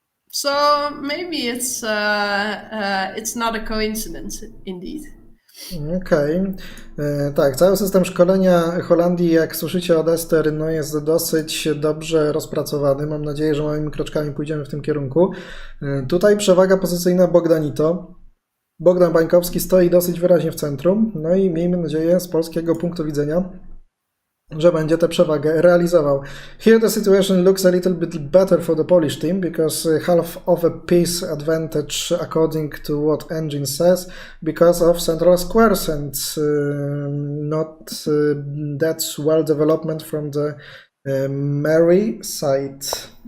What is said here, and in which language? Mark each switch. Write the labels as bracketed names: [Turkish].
[English] So maybe it's not a coincidence indeed. [Polish] Okej. Tak, cały system szkolenia Holandii, jak słyszycie od Ester, no jest dosyć dobrze rozpracowany. Mam nadzieję, że małymi kroczkami pójdziemy w tym kierunku. Tutaj przewaga pozycyjna Bogdanito. Bogdan Bańkowski stoi dosyć wyraźnie w centrum, no i miejmy nadzieję z polskiego punktu widzenia, że będzie tę przewagę realizował. [English] Here the situation looks a little bit better for the Polish team, because half of a piece advantage according to what engine says, because of central squares, and not that well development from the Mary side.